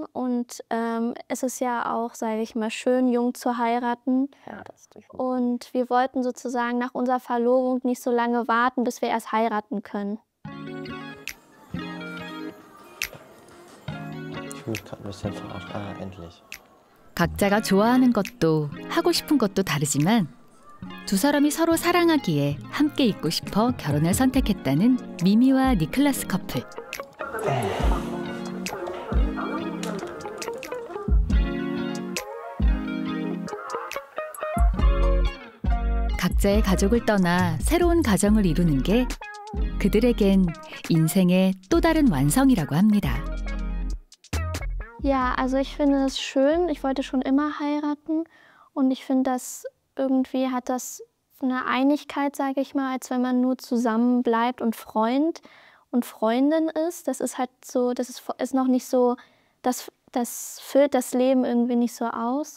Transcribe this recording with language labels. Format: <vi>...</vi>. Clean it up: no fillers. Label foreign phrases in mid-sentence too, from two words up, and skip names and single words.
<de>Und es ist ja auch, sage ich mal, schön, jung zu heiraten. Ja, das ist definitiv. Und wir wollten sozusagen nach unserer Verlobung nicht so lange warten, bis wir erst heiraten können. Ich fühle mich gerade ein bisschen verarscht. Ah, endlich.</de> <ko>각자가 좋아하는 것도 하고 싶은 것도 다르지만 두 사람이 서로 사랑하기에 함께 있고 싶어 결혼을 선택했다는 미미와 니클라스 커플. 각자의 가족을 떠나 새로운 가정을 이루는 게 그들에겐 인생의 또 다른 완성이라고 합니다.</ko> <de>Ja, also ich finde es schön. Ich wollte schon immer heiraten und ich finde, dass irgendwie hat das eine Einigkeit, sage ich mal, als wenn man nur zusammen bleibt und Freund und Freundin ist. Das ist halt so, das ist noch nicht so, das füllt das Leben irgendwie nicht so aus.</de>